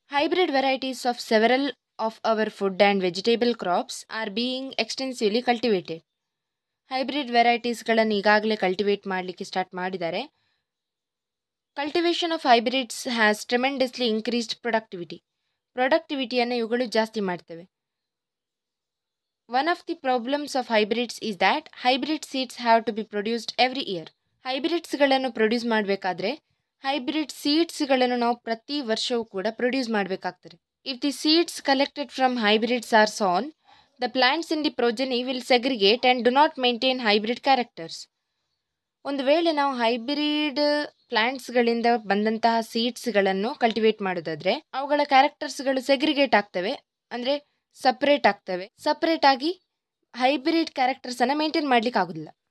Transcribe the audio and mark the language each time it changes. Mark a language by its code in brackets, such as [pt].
[en] Hybrid varieties of several of our food and vegetable crops are being extensively cultivated. [kn] Hybrid ವೆರೈಟೀಸ್ಗಳನ್ನು ಈಗಾಗಲೇ cultivate ಮಾಡಲಿಕ್ಕೆ start ಮಾಡಿದ್ದಾರೆ. [en] cultivation of hybrids has tremendously increased ಪ್ರೊಡಕ್ಟಿವಿಟಿಯನ್ನು [kn] ಇವುಗಳು ಜಾಸ್ತಿ ಮಾಡ್ತವೆ. [en] One of the problems of hybrids is that hybrid seeds have to be produced every year. [kn] ಹೈಬ್ರಿಡ್ಸ್ಗಳನ್ನು produce ಮಾಡಬೇಕಾದ್ರೆ hybrid ಸೀಡ್ಸ್ಗಳನ್ನು ನಾವು ಪ್ರತಿ ವರ್ಷವೂ ಕೂಡ ಪ್ರೊಡ್ಯೂಸ್ ಮಾಡಬೇಕಾಗ್ತದೆ. [en] If the seeds collected from hybrids are sown, the plants in the progeny will segregate and do not maintain hybrid characters. [kn] ಒಂದು ವೇಳೆ ನಾವು hybrid ಪ್ಲಾಂಟ್ಸ್ಗಳಿಂದ ಬಂದಂತಹ ಸೀಡ್ಸ್ಗಳನ್ನು ಕಲ್ಟಿವೇಟ್ ಮಾಡೋದಾದರೆ ಅವುಗಳ ಕ್ಯಾರೆಕ್ಟರ್ಸ್ಗಳು ಸೆಗ್ರಿಗೇಟ್ ಆಗ್ತವೆ, ಅಂದರೆ ಸಪ್ರೇಟ್ ಆಗಿ ಹೈಬ್ರಿಡ್ ಕ್ಯಾರೆಕ್ಟರ್ಸನ್ನು ಮೇಂಟೈನ್ ಮಾಡಲಿಕ್ಕೆ ಆಗೋದಿಲ್ಲ.